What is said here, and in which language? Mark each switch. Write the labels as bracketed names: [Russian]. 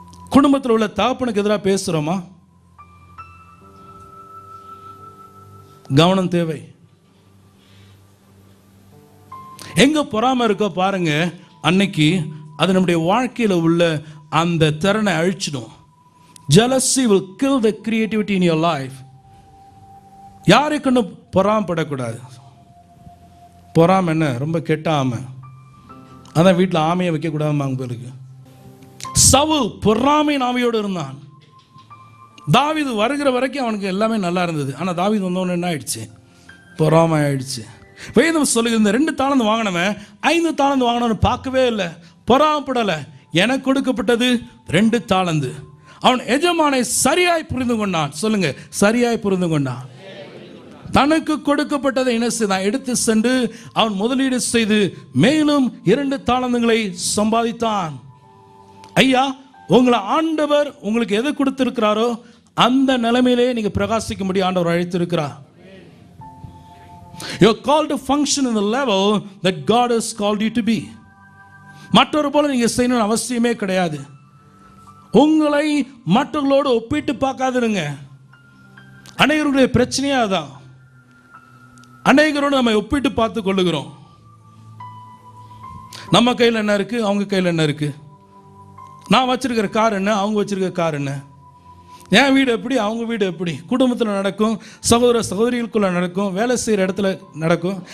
[Tamil] குடும்பத்தில் உள்ள தகப்பனுக்கு எதிராக பேசுகிறோமா? கவனம் தேவை. எங்க பொறாமை இருக்கோ பாருங்க, அன்னைக்கு அது நம்முடைய வாழ்க்கையில் உள்ள அந்த திறனை அழிச்சிடும். [English] Jealousy will kill the creativity in your life. [Tamil] யாரை கொண்டு பொறாமப்படக்கூடாது. பொறாமை என்ன? ரொம்ப கெட்ட ஆமை. அதான் வீட்டில் ஆமையை வைக்கக்கூடாது உங்களுக்கு. சவுல் பொறாமையின் ஆமையோடு இருந்தான். தாவீது வருகிற வரைக்கும் அவனுக்கு எல்லாமே நல்லா இருந்தது. ஆனால் தாவீது வந்தவொன்னு என்ன ஆயிடுச்சு? பொறாமை ஆயிடுச்சு. வேதம் சொல்லுகிறது, இந்த 2 தாளந்து வாங்கினவன் 5 தாளந்து வாங்கினவன் பார்க்கவே இல்லை, பொறாமப்படலை. எனக்கு கொடுக்கப்பட்டது 2 தாளந்து. அவன் எஜமானை சரியாய் புரிந்து கொண்டான். சொல்லுங்க, சரியாய் புரிந்து கொண்டான். தனக்கு கொடுக்கப்பட்டதை என்ன செய்தான்? எடுத்து சென்று அவன் முதலீடு செய்து மேலும் 2 தாளந்துகளை சம்பாதித்தான். ஐயா, உங்களை ஆண்டவர் உங்களுக்கு எதை கொடுத்திருக்கிறாரோ அந்த நிலைமையிலே நீங்க பிரகாசிக்க முடியும். ஆண்டவர் அழைத்திருக்கிறார். [English] You are called to function in the level that God has called you to be. [Tamil] மற்றொரு போல நீங்க செய்யணும்னு அவசியமே கிடையாது. உங்களை மற்றவர்களோடு ஒப்பிட்டு பார்க்காதிருங்க. அநேகருடைய பிரச்சனையே அதான். அநேகரோடு நம்ம ஒப்பிட்டு பார்த்து கொள்ளுகிறோம். நம்ம கையில் என்ன இருக்கு, அவங்க கையில் என்ன இருக்கு, நான் வச்சிருக்கிற கார் என்ன, அவங்க வச்சிருக்கிற கார் என்ன, என் வீடு எப்படி, அவங்க வீடு எப்படி, குடும்பத்தில் நடக்கும், சகோதர சகோதரிகளுக்குள்ள நடக்கும், வேலை செய்கிற இடத்துல நடக்கும்.